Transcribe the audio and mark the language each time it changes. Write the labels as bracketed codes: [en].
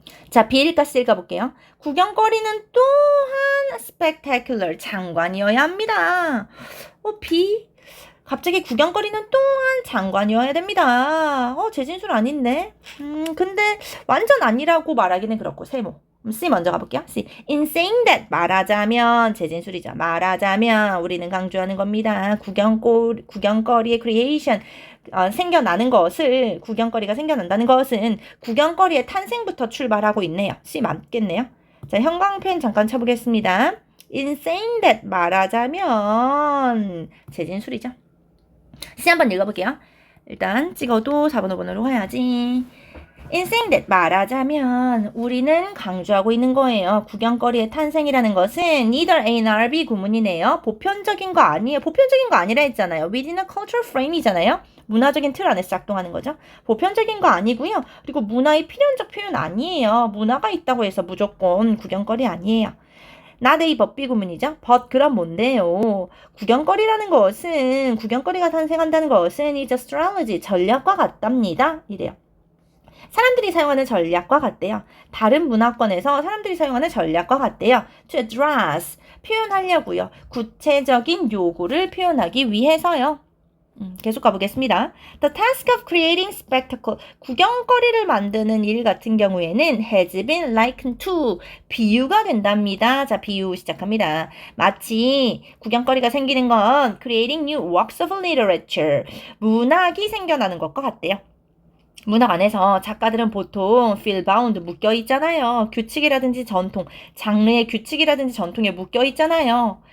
[ko] 자, B일까 C일까 볼게요. 구경거리는 또한 spectacular, 장관이어야 합니다. B. 갑자기 구경거리는 또한 장관이어야 됩니다. 재진술 아닌데? 근데 완전 아니라고 말하기는 그렇고, 세모. C 먼저 가볼게요. C. [en] In saying that, [ko] 말하자면, 재진술이죠. 말하자면, 우리는 강조하는 겁니다. 구경거리의 creation, 생겨나는 것을, 구경거리가 생겨난다는 것은 구경거리의 탄생부터 출발하고 있네요. C 맞겠네요. 자, 형광펜 잠깐 쳐보겠습니다. [en] In saying that, [ko] 말하자면, 재진술이죠. C 한번 읽어볼게요. 일단 찍어도 4번, 5번으로 해야지. [en] In saying that, [ko] 말하자면 우리는 강조하고 있는 거예요. 구경거리의 탄생이라는 것은 [en] neither A nor B [ko] 구문이네요. 보편적인 거 아니에요. 보편적인 거 아니라 했잖아요. [en] within a cultural frame이잖아요. [ko] 문화적인 틀 안에서 작동하는 거죠. 보편적인 거 아니고요. 그리고 문화의 필연적 표현 아니에요. 문화가 있다고 해서 무조건 구경거리 아니에요. [en] not A but B [ko] 구문이죠. but 그럼 뭔데요? 구경거리라는 것은, 구경거리가 탄생한다는 것은 [en] is a strategy, [ko] 전략과 같답니다. 이래요. 사람들이 사용하는 전략과 같대요. 다른 문화권에서 사람들이 사용하는 전략과 같대요. [en] to address, [ko] 표현하려고요. 구체적인 요구를 표현하기 위해서요. 계속 가보겠습니다. [en] The task of creating spectacle, [ko] 구경거리를 만드는 일 같은 경우에는 [en] has been likened to, [ko] 비유가 된답니다. 자, 비유 시작합니다. 마치 구경거리가 생기는 건 [en] creating new works of literature, [ko] 문학이 생겨나는 것과 같대요. 문학 안에서 작가들은 보통 [en] feel bound [ko] 묶여 있잖아요. 규칙이라든지 전통, 장르의 규칙이라든지 전통에 묶여 있잖아요.